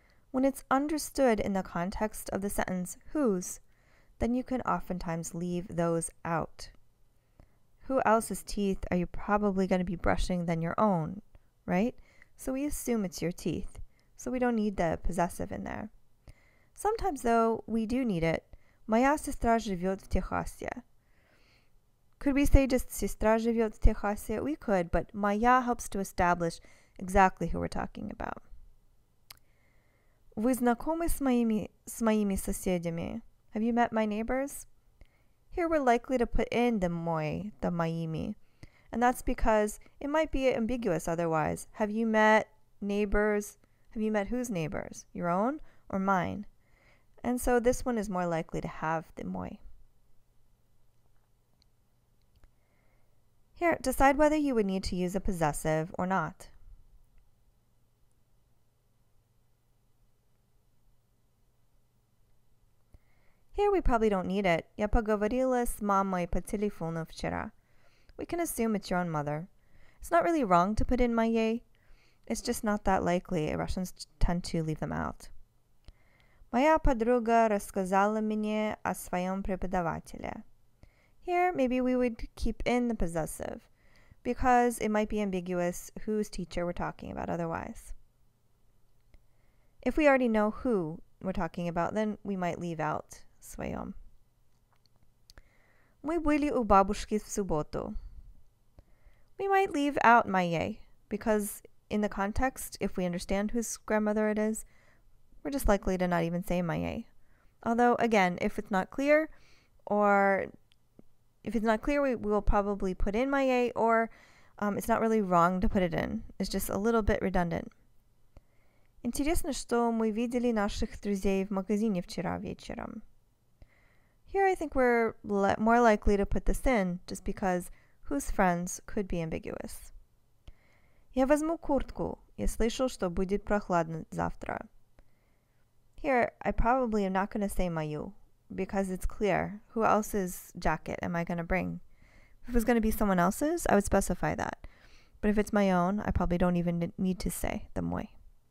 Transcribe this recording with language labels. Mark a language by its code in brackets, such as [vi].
[en] When it's understood in the context of the sentence whose, then you can oftentimes leave those out. Who else's teeth are you probably going to be brushing than your own, right? So we assume it's your teeth. So we don't need the possessive in there. Sometimes, though, we do need it. [ru] Моя сестра живет в Техасе. [en] Could we say just [ru] сестра живет в Техасе? [en] We could, but моя helps to establish exactly who we're talking about. [ru] Вы знакомы с моими соседями? [en] Have you met my neighbors? Here we're likely to put in the мой, the моими. And that's because it might be ambiguous otherwise. Have you met neighbors? Have you met whose neighbors? Your own or mine? And so this one is more likely to have the мой. Here, decide whether you would need to use a possessive or not. Here we probably don't need it. [ru] Я поговорила с мамой по телефону вчера. [en] We can assume it's your own mother. It's not really wrong to put in моей. It's just not that likely. Russians tend to leave them out. [ru] Моя подруга рассказала мне о своем преподавателе. [en] Here, maybe we would keep in the possessive, because it might be ambiguous whose teacher we're talking about otherwise. If we already know who we're talking about, then we might leave out своем. [ru] Мы были у бабушки в субботу. [en] We might leave out моей, because in the context, if we understand whose grandmother it is, we're just likely to not even say моей. Although, again, if it's not clear, we will probably put in моей, or it's not really wrong to put it in. It's just a little bit redundant. [ru] Интересно, что мы видели наших друзей в магазине вчера вечером. [en] Here I think we're more likely to put this in, just because whose friends could be ambiguous. [ru] Я возьму куртку. Я слышал, что будет прохладно завтра. [en] Here, I probably am not going to say мою, because it's clear. Who else's jacket am I going to bring? If it was going to be someone else's, I would specify that. But if it's my own, I probably don't even need to say the мой.